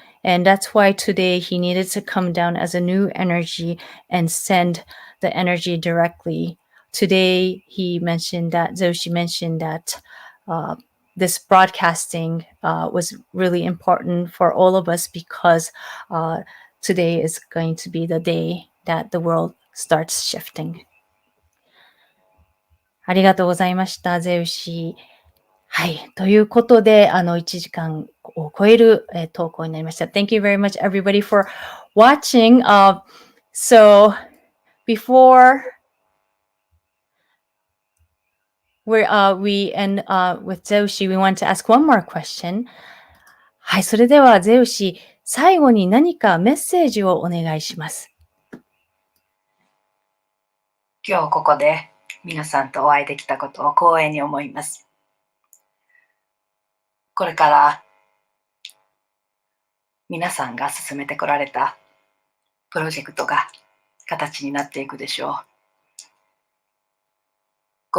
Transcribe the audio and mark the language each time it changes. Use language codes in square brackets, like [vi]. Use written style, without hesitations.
[en] And that's why today he needed to come down as a new energy and send the energy directly. Today he mentioned that, Zeu-shi mentioned that this broadcasting was really important for all of us because today is going to be the day that the world starts shifting. [ja] ありがとうございました、Zeu-shi。はい。ということで、1時間を超える、投稿になりました。 [en] Thank you very much, everybody, for watching. So, before we end with Zeu-shi, we want to ask one more question. [ja] はい。それでは、Zeu-shi、最後に何かメッセージをお願いします。今日ここで皆さんとお会いできたことを光栄に思います。これから皆さんが進めてこられたプロジェクトが形になっていくでしょう。